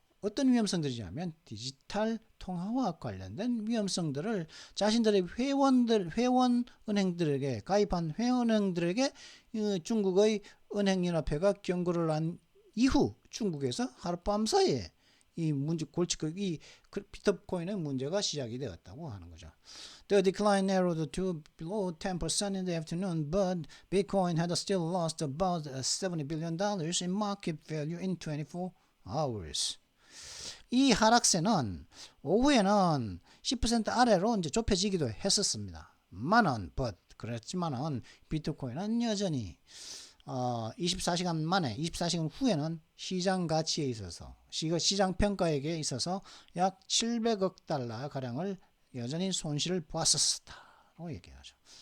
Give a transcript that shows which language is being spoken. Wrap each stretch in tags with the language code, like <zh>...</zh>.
<ko>어떤 위험성들이냐면 디지털 통화와 관련된 위험성들을 자신들의 회원 은행들에게 가입한 회원 은행들에게 중국의 은행연합회가 경고를 한 이후 중국에서 하룻밤 사이에 이 문제 이 비트코인의 문제가 시작이 되었다고 하는 거죠.</ko> <en>The decline narrowed to below 10% in the afternoon, but Bitcoin had still lost about $70 billion in market value in 24 hours.</en> <ko>이 하락세는 오후에는 10% 아래로 이제 좁혀지기도 했었습니다. 그랬지만은 비트코인은 여전히 24시간 후에는 시장 가치에 있어서 시장 평가액에 있어서 약 700억 달러 가량을 여전히 손실을 보았었다고 얘기하죠.</ko>